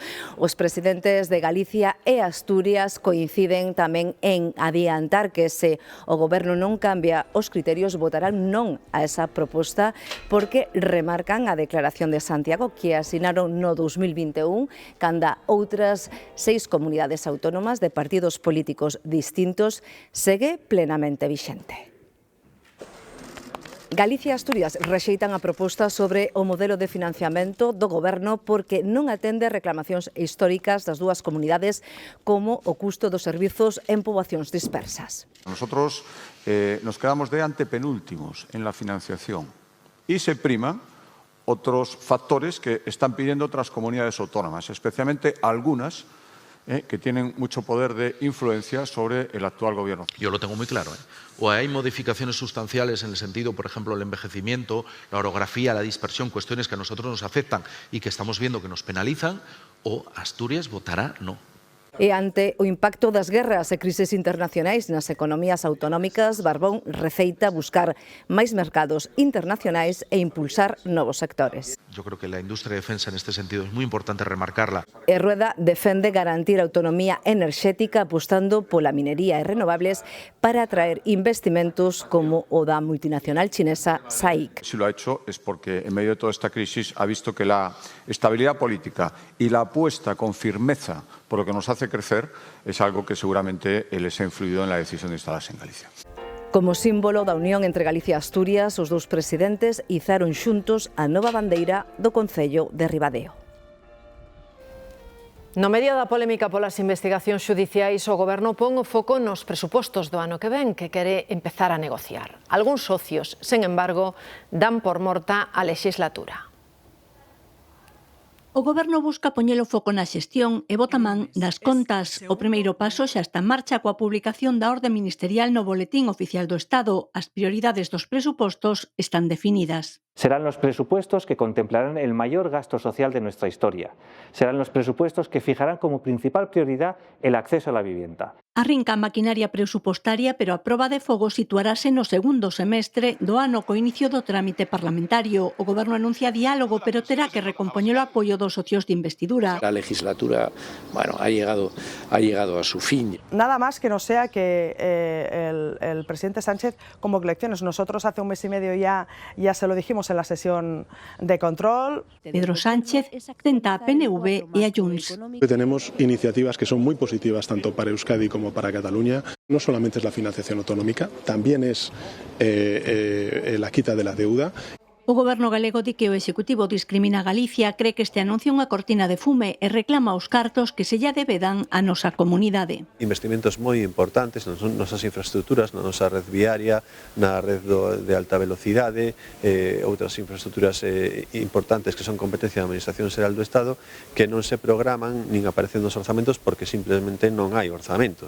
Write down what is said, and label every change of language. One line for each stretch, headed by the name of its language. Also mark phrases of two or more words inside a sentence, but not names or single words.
Galician: Os presidentes de Galicia e Asturias coinciden tamén en adiantar que se o Goberno non cambia os criterios votarán non a esa proposta porque remarcan a declaración de Santiago que asinaron no 2021, canda outras 6 comunidades autónomas de partidos políticos distintos segue plenamente vixente. Galicia e Asturias rexeitan a proposta sobre o modelo de financiamento do Goberno porque non atende reclamacións históricas das dúas comunidades como o custo dos servizos en poboacións dispersas.
Spanish: Nosotros nos quedamos de antepenúltimos en la financiación y se priman otros factores que están pidiendo otras comunidades autónomas, especialmente algunas que tienen mucho poder de influencia sobre el actual gobierno. Yo lo tengo muy claro. O hay modificaciones sustanciales en el sentido, por ejemplo, el envejecimiento, la orografía, la dispersión, cuestiones que a nosotros nos afectan y que estamos viendo que nos penalizan, o Asturias votará no.
Galician: E ante o impacto das guerras e crises internacionais nas economías autonómicas, Barbón receita buscar máis mercados internacionais e impulsar novos sectores.
Spanish: Yo creo que la industria de defensa en este sentido es muy importante remarcarla.
Galician: E Rueda defende garantir a autonomía enerxética apostando pola minería e renovables para atraer investimentos como o da multinacional chinesa SAIC.
Spanish: Si lo ha hecho es porque en medio de toda esta crisis ha visto que la estabilidad política y la apuesta con firmeza por lo que nos hace crecer es algo que seguramente les ha influido en la decisión de instalarse en Galicia.
Galician: Como símbolo da unión entre Galicia e Asturias, os dous presidentes izaron xuntos a nova bandeira do Concello de Ribadeo. No medio da polémica polas investigacións xudiciais, o Goberno pon o foco nos presupostos do ano que ven, que quere empezar a negociar. Algúns socios, sen embargo, dan por morta a lexislatura. O Goberno busca poñer o foco na xestión e bota man das contas. O primeiro paso xa está en marcha coa publicación da orde ministerial no Boletín Oficial do Estado. As prioridades dos presupostos están definidas.
Spanish: Serán los presupuestos que contemplarán el mayor gasto social de nuestra historia. Serán los presupuestos que fijarán como principal prioridad el acceso a la vivienda.
Galician: Arrinca a maquinaria presupostaria, pero a proba de fogo situarase no segundo semestre do ano co inicio do trámite parlamentario. O Goberno anuncia diálogo, pero terá que recompoñer o apoio dos socios de investidura.
Spanish: La legislatura, ha llegado a su fin. Nada más que no sea que el presidente Sánchez convoque elecciones. Nosotros hace un mes y medio ya se lo dijimos en la sesión de control.
Galician: Pedro Sánchez tenta a PNV y a Junts.
Spanish: Tenemos iniciativas que son muy positivas tanto para Euskadi como para Cataluña. No solamente es la financiación autonómica, también es la quita de la deuda.
Galician: O Goberno galego di que o Executivo discrimina a Galicia, cree que este anuncio é unha cortina de fume e reclama os cartos que se lla debedan a nosa comunidade. Investimentos moi importantes nas nosas infraestructuras, na nosa red viaria, na red de alta velocidade, outras infraestructuras importantes que son competencia da Administración Xeral do Estado que non se programan nin aparecen nos orzamentos porque simplemente non hai orzamentos.